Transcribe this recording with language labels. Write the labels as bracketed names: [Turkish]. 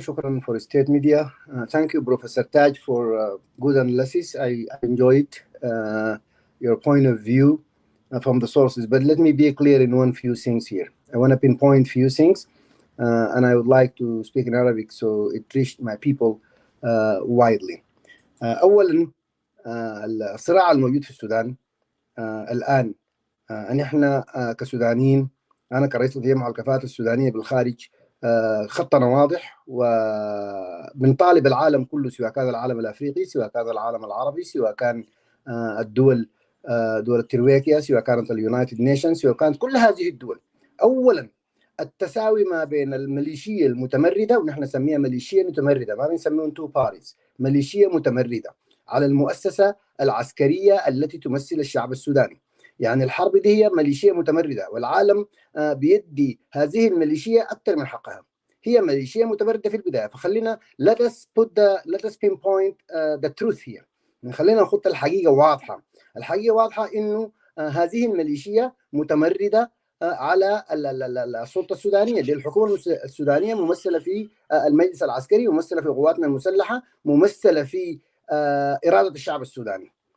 [English] شكرا for State Media. Thank you, Professor Taj, for good analysis. I enjoyed your point of view from the sources. But let me be clear in one few things here. I want to pinpoint few things, and I would like to speak in Arabic so it reached my people widely. [Arabic] أولا الصراع الموجود في السودان الآن نحن كسودانيين، أنا كرئيس الجمعية الكفاءات السودانية بالخارج خطنا واضح، وبنطالب العالم كله، سواء كان العالم الأفريقي، سواء كان العالم العربي، سواء كان الدول دول الترويكيا، سواء كانت اليونايتد نيشنز، سواء كانت كل هذه الدول. أولا التساوي ما بين الميليشيا المتمردة، ونحن نسميها ميليشيا متمردة، ما بنسميهم تو باريز، ميليشيا متمردة على المؤسسة العسكرية التي تمثل الشعب السوداني. يعني الحرب دي هي ميليشيا متمردة، والعالم بيدي هذه الميليشيا أكثر من حقها. هي ميليشيا متمردة في البداية. [English] فخلينا let us pinpoint the truth here. [Arabic] خلينا نخط الحقيقة واضحة. الحقيقة واضحة إنه هذه الميليشيا متمردة على السلطة السودانية، دي الحكومة السودانية ممثلة في المجلس العسكري، ممثلة في قواتنا المسلحة، ممثلة في إرادة الشعب السوداني.